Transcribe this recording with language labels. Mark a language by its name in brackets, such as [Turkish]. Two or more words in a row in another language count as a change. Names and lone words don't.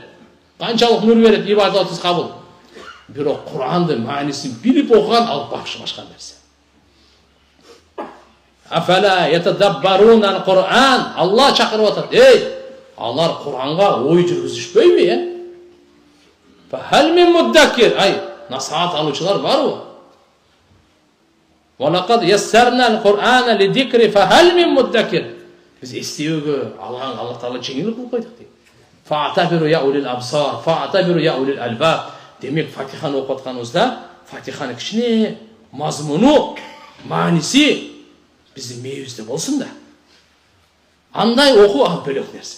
[Kazakh] Қаншалық нұр береді, ибадатсыз қабыл. Бірақ Құранды мәнісін біліп оқыған алып бақшы башқа нәрсе. [Arabic] أفلا يتدبرون القرآن. [Kazakh] Алла шақырып отыр. Алар Құранға ой жүргізішпей ме? [Arabic] فهل من مدكر. [Kazakh] Насихат алушылар бар ғой. [Arabic] ولقد يسرنا القرآن للذكر فهل من مدكر. [Kazakh] Біз естеуге Алла Тағала жеңіл қылып қойдық дейді. [Arabic] فاعتبروا يا أولي الأبصار، فاعتبروا يا أولي الألباب. [Kazakh] Демек Фатиханы оқып отқанымызда, Фатиханы кішіне мазмұны, мәнісі біздің мейімізде болсын да. Андай оқу бөлек нәрсе.